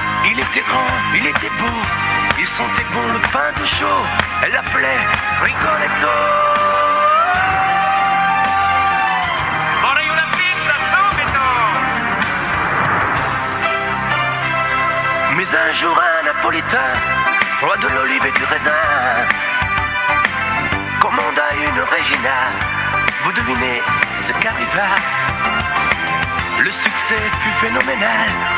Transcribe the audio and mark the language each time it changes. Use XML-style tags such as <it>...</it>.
<fr>Il était grand, il était beau, il sentait bon le pain tout chaud. Elle l'appelait Rigoletto.</fr> <it>Vorrei una pizza subito.</it> <fr>Mais un jour un napolitain, roi de l'olive et du raisin, commanda une Regina. Vous devinez ce qu'arriva. Le succès fut phénoménal.</fr>